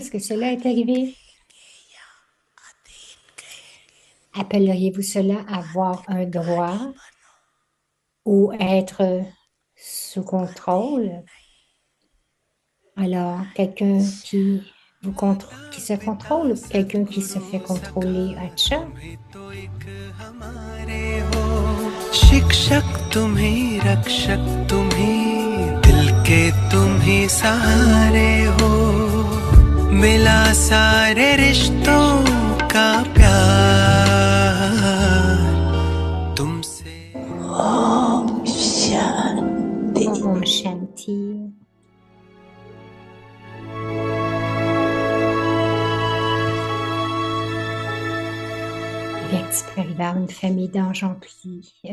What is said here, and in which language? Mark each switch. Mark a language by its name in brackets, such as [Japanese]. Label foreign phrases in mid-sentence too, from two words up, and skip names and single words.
[French] Est-ce que cela est arrivé? Appelleriez-vous cela avoir un droit ou être sous contrôle? Alors, quelqu'un qui se contrôle ou quelqu'un qui se fait contrôler, [Hindi] अच्छा? शिक्षक तुम ही रक्षक तुम ही दिल के तुम ही सहारे हो मिला सारे रिश्तों का प्यार तुमसे ओम शांति. ओम शांति. [French] Petit Périvar, une famille d'anges emplis.